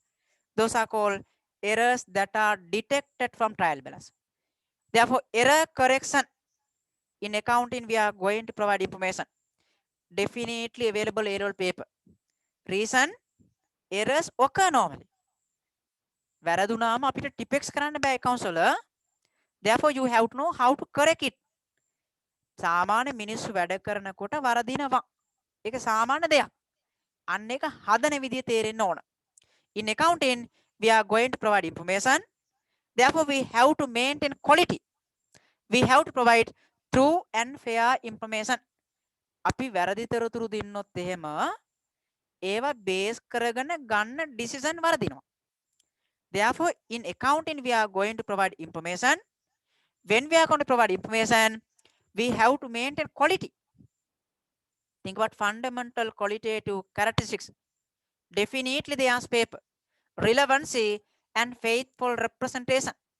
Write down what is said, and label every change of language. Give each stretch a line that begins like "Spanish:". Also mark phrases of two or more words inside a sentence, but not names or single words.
English: Those are called errors that are detected from trial balance. Therefore, error correction in accounting, we are going to provide information. Definitely available error paper. Reason, errors occur normally.
Sinhala: වැරදුනාම අපිට ටිපෙක්ස් කරන්න බෑ accounts වල.
English: Therefore, you have to know how to correct it.
Sinhala: සාමාන්‍ය මිනිස්සු වැඩ කරනකොට වරදිනවා. ඒක සාමාන්‍ය දෙයක්. අන්න එක හදන විදිය තේරෙන්න ඕන.
English: In accounting, we are going to provide information. Therefore, we have to maintain quality. We have to provide true and fair information.
Sinhala: අපි වැරදි තොරතුරු දෙන්නොත් එහෙම ඒවා බේස් කරගෙන ගන්න decision වරදිනවා.
English: Therefore, in accounting, we are going to provide information. When we are going to provide information, we have to maintain quality. Think about fundamental qualitative characteristics. Definitely they ask paper. Relevancy and faithful representation.